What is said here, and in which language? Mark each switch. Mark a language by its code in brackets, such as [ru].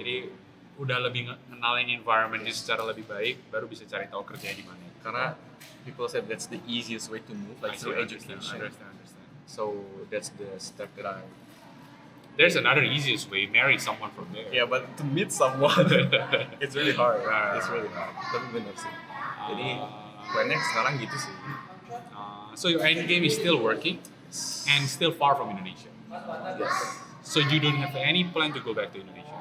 [id] Jadi udah lebih ngenalin environment secara lebih baik, baru bisa cari tahu kerjanya di mana. [en] Karena people said that's the easiest way to move, like through education. Understand. So that's the step that There's another easiest way, marry someone from there. yeah, but to meet someone it's really hard. Right. It's really hard. [id] Tapi bener sih. Jadi plannya sekarang gitu sih. [en] So your end game is still working and still far from Indonesia. Yes. So you don't have any plan to go back to Indonesia.